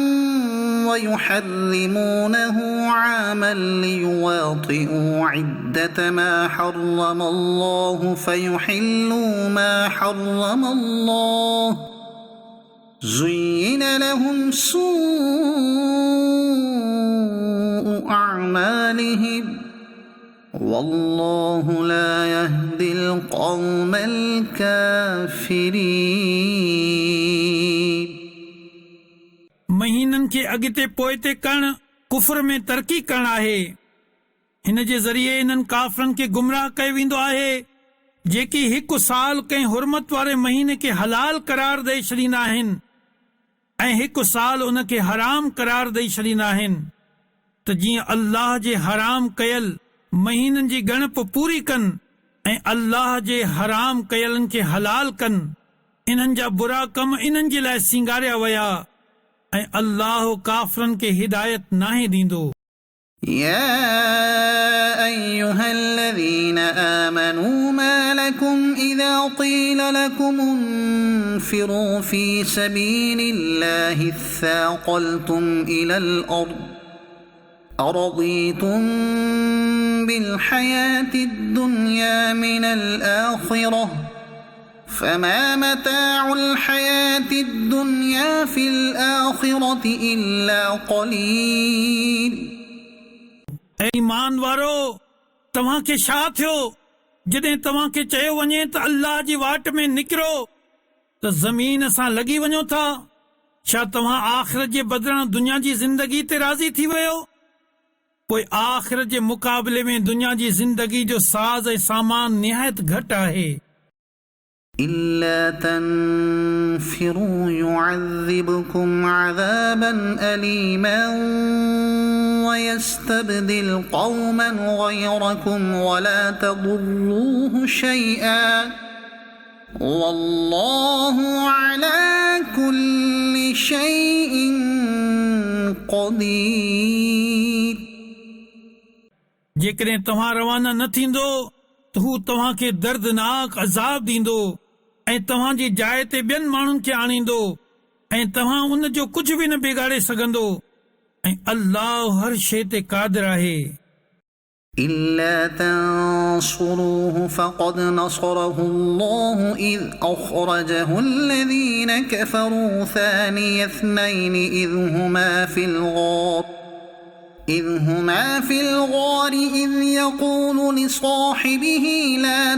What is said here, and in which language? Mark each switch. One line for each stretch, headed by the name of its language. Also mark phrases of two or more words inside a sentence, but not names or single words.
Arabic: ويحرمونه عاما ليواطئوا عدة ما حرم الله فيحلوا ما حرم الله زين لهم سوء أعمالهم والله لا يهدي القوم الكافرين.
Sindhi: महीननि खे अॻिते पोइते करण कुफर में तरक़ी करण आहे. हिन जे ज़रिए इन्हनि काफ़रनि खे गुमराह कयो वेंदो आहे जेकी 1 साल कंहिं हुरमत वारे महीने खे हलाल करार ॾेई छॾींदा आहिनि ऐं 1 साल उन खे हराम करार ॾेई छॾींदा आहिनि त जीअं अल्लाह जे हराम कयल महीननि जी ॻणप पूरी कनि ऐं अल्लाह जे हराम कयलनि खे हलाल कनि. इन्हनि जा बुरा कम इन्हनि जे लाइ सिंगारिया विया ऐं अल्लाह काफ़रनि खे हिदायत नाहे ॾींदो.
Arabic: يا أيها الذين آمنوا ما لكم إذا قيل لكم انفروا في سبيل الله اثاقلتم إلى الأرض أرضيتم بالحياة الدنيا من الآخرة فما متاع الحياة الدنيا في الآخرة إلا قليل.
Sindhi: ईमान वारो तव्हां खे छा थियो जॾहिं तव्हां खे चयो वञे त अल्लाह जी वाट में निकिरो त ज़मीन सां लॻी वञो था. छा तव्हां आख़िरत जे बदिरां दुनिया जी ज़िंदगी ते राज़ी थी वियो? पोइ आख़िरत जे मुक़ाबले में दुनिया जी ज़िंदगी जो साज़ ऐं सामान निहायत घटि आहे.
Arabic: إلا تنفروا يعذبكم عذابا أليما ويستبدل قوما غيركم ولا تضروه شيئا والله على كل شيء قدير.
Sindhi: जेकॾहिं तव्हां रवाना न थींदो त हू तव्हां खे दर्दनाक अज़ाब ॾींदो ऐं तव्हां जी जाइ ते ॿियनि माण्हुनि खे आणींदो ऐं तव्हां उन जो कुझु बि न बिगाड़े सघंदो ऐं अल्लाह हर शइ ते क़ादिर आहे.
Arabic: إلا تنصروه فقد نصره الله إذ أخرجه الذين كفروا ثاني اثنين إذ هما في الغار إذ يقول لصاحبه لا